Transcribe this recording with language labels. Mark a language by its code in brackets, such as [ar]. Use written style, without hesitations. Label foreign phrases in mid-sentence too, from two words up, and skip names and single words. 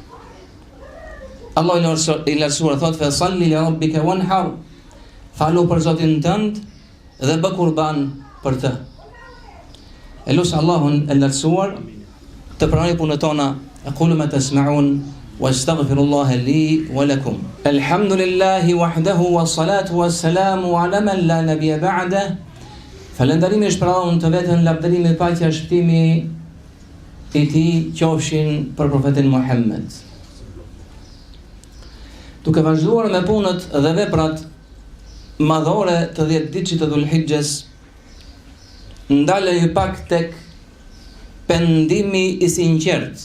[sq] Allah i lartësuar thot: [ar] "فصل لربك وانحر", [sq] falu për Zotin tënd dhe bë kurban për të. Elus Allahun e lartësuar të pranojë punët tona. [ar] أقول ما تسمعون وأستغفر الله لي ولكم. الحمد لله وحده والصلاة والسلام على من لا نبي بعده. [sq] Falënderimi është për Allahun të vetën, lavdërimi, paqja, shpëtimi i Tij qofshin për profetin Muhammed. Duke vazhduar me punët dhe veprat madhore të 10 ditësh të Dhulhijhes, ndalej pak tek pendimi i sinqert.